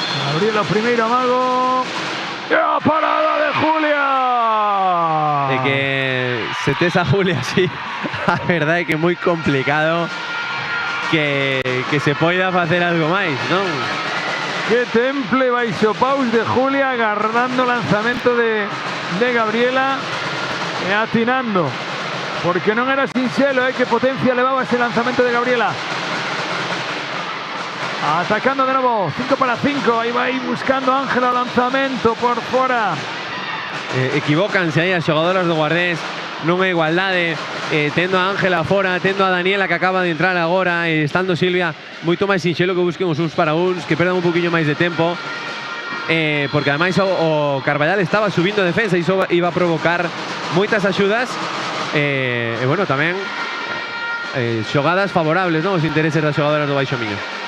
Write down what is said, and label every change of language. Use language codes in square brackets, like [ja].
[gl] Gabriela primeiro amago. ¡E a parada de Julia! De que se tes a Julia así, a verdade é que é moi complicado que se poida facer algo máis, non? Que temple baixo paus de Julia, agarrando o lanzamento de Gabriela e atinando. Porque non era sinxelo, que potencia levaba ese lanzamento de Gabriela. [es] Atacando de nuevo, 5 para 5, ahí va buscando Ángela, lanzamento por fora. [gl] Equivócanse aí as xogadoras do Guardés, non é igualdade, tendo a Ángela fora, tendo a Daniela que acaba de entrar agora, estando Silvia, moito máis sinxelo que busquen os uns para uns, que perdan un poquinho máis de tempo, porque ademais o Carballal estaba subindo a defensa e iso iba a provocar moitas axudas, e bueno, tamén xogadas favorables, non? Os intereses das xogadoras do Baixo Miño.